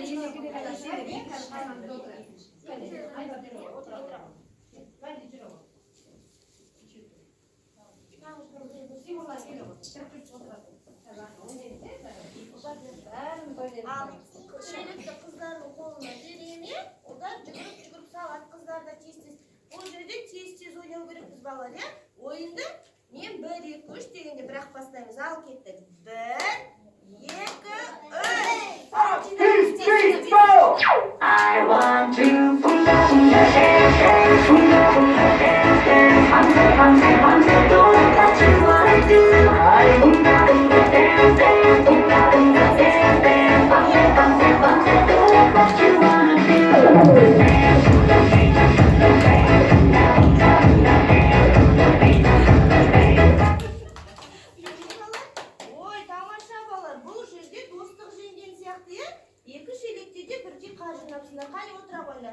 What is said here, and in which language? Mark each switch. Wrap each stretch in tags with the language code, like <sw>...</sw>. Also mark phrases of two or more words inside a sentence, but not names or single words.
<kk>Ал шелекті қыздардың қолына береме, одан жүгіріп салады. Қыздар да тез-тез. Ол жерде тез-тез ойнау керекпіз балалар, иә? Ойынды мен 1-2-3 дегенде бірақ бастаймыз. Ал кеттік. 1, 2, 3.</kk> <en>I want to put up in the air, don't touch what I do. I put up in the air, don't touch what you wanna do.</en> <kk>Ой, тамаша балалар, бұл жерде достық жеңген сияқты, иә? Екі шелекте де бірдей қар жинапсыңдар. Қане отыра қойыңдар.</kk>